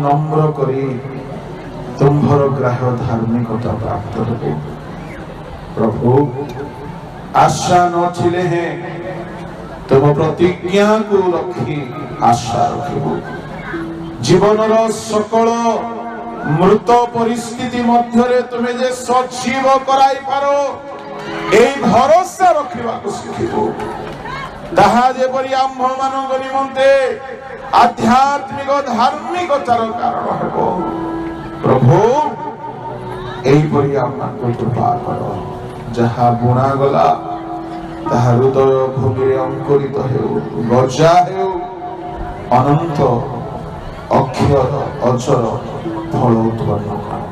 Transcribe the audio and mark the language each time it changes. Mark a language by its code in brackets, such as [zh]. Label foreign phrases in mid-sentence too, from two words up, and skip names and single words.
[or] ନମ୍ର କରି ତୁମ୍ଭର ଗ୍ରାହ୍ୟ ଧାର୍ମିକତା ପ୍ରାପ୍ତ ହେବୁ ପ୍ରଭୁ ଆଶା ନଥିଲେ ହେଁ ତୁମ ପ୍ରତିଜ୍ଞାକୁ ରଖି ଆଶା ରଖିବୁ ଜୀବନର ସକଳ ମୃତ ପରିସ୍ଥିତି ମଧ୍ୟରେ ତୁମେ ଯେ ସଜୀବ କରାଇ ପାର ଏଇ ଭରସା রখিବାକୁ ଶିଖିବୁ ତାହା ଯେପରି ଆମ୍ଭମାନଙ୍କ ନିମନ୍ତେ ଆଧ୍ୟାତ୍ମିକ ଧାର୍ମିକତାର କାରଣ ହେବ ପ୍ରଭୁ ଏହିପରି ଆମକୁ କୃପା କର। ଯାହା ବୁଣା ଗଲା ତାହା ହୃଦୟ ଭୂମିରେ ଅଙ୍କୁରିତ ହେଉ, ଗଜା ହେଉ, ଅନନ୍ତ ଅକ୍ଷର ଅଜର ଫଳ ଉତ୍ପନ୍ନ କର।